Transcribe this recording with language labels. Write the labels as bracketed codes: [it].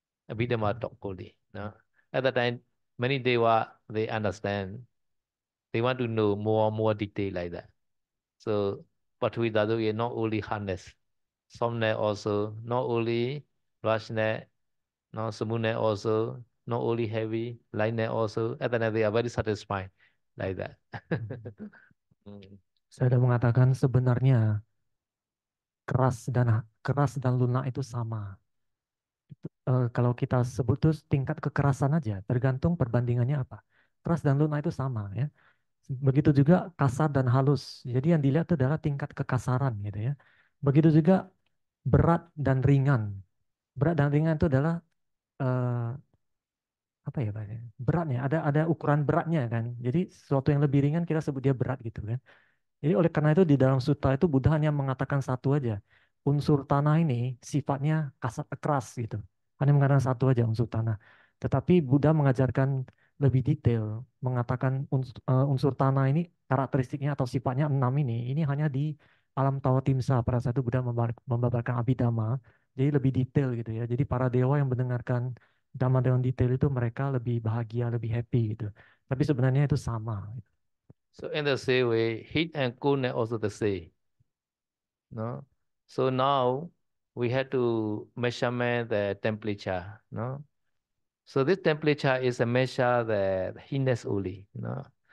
[en] Abhidhamma talk only. No? At that time, many Deva, they understand. They want to know more detail like that. So Pathwi Dhatu is not only hardness, softness also, not only rashness, no smoothness also, not only heavy, lightness also. At the end, they are very satisfied like that. Mm. [id] Saya sudah mengatakan sebenarnya keras dan lunak itu sama. Kalau kita sebut tuh tingkat kekerasan aja, tergantung perbandingannya apa. Keras dan lunak itu sama ya. Begitu juga kasar dan halus. Jadi yang dilihat itu adalah tingkat kekasaran gitu ya. Begitu juga berat dan ringan. Berat dan ringan itu adalah eh, apa ya Pak? Beratnya. Ada ukuran beratnya kan. Jadi sesuatu yang lebih ringan kita sebut dia berat gitu kan. Jadi oleh karena itu di dalam sutta itu Buddha hanya mengatakan satu aja. Unsur tanah ini sifatnya kasar keras gitu. Hanya mengatakan satu aja unsur tanah. Tetapi Buddha mengajarkan lebih detail, mengatakan unsur tanah ini karakteristiknya atau sifatnya enam ini hanya di alam Tawatimsa. Pada saat itu Buddha membabarkan Abhidhamma. Jadi lebih detail gitu ya. Jadi para dewa yang mendengarkan Dhamma dengan detail itu mereka lebih bahagia, lebih happy gitu. Tapi sebenarnya itu sama. [en] So in the same way, heat and coolness also the same. No? So now we have to measurement the temperature. No? So this temperature is a measure the heatness only. No?